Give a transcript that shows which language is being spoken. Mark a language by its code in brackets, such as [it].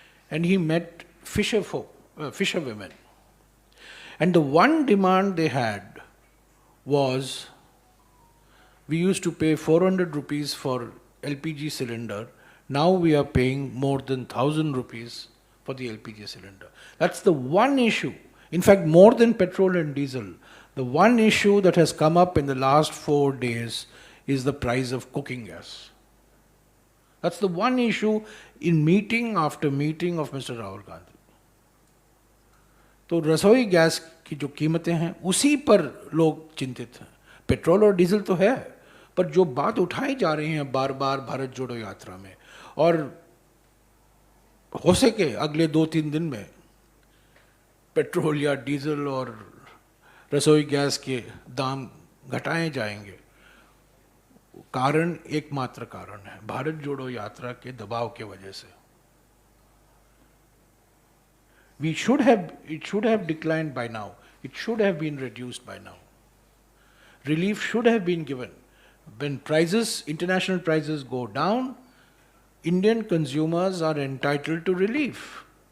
[en] And he met fisher women. And the one demand they had was, we used to pay 400 rupees for LPG cylinder, now we are paying more than 1,000 rupees for the LPG cylinder. That's the one issue. In fact, more than petrol and diesel, the one issue that has come up in the last 4 days is the price of cooking gas. That's the one issue in meeting after meeting of Mr. Rahul Gandhi. [hi] तो रसोई gas की जो कीमतें हैं उसी पर लोग चिंतित हैं। पेट्रोल और डीजल तो है, पर जो बात उठाई जा रही है बार बार भारत जोड़ो यात्रा में, और हो सके अगले 2-3 दिन में पेट्रोल या डीजल और रसोई गैस के दाम घटाए जाएंगे, कारण एकमात्र कारण है भारत जोड़ो यात्रा के दबाव के वजह से। [en] It should have declined by now. It should have been reduced by now. Relief should have been given. When international prices go down, Indian consumers are entitled to relief.